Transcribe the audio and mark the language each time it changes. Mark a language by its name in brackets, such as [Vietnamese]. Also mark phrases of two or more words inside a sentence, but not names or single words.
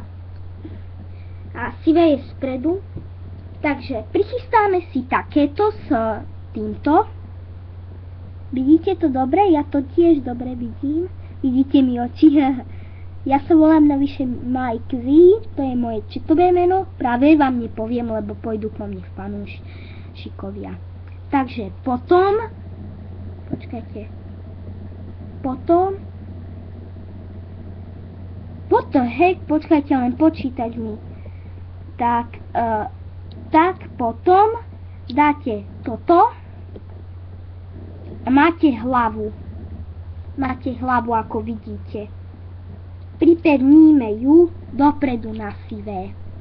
[Slovak] sivé je spredu, takže prichystáme si takéto s týmto, vidíte to dobre, ja to tiež dobre vidím, vidíte mi oči, ja sa volám navyše Mike Z, to je moje četové meno, práve vám nepoviem, lebo pôjdu po mne fanúšikovia. Takže potom, počkajte, potom, [English] what the heck, [Slovak] počkajte len počítať mi. Tak potom dáte toto a máte hlavu. Máte hlavu, ako vidíte. Pripevníme ju dopredu na sivé.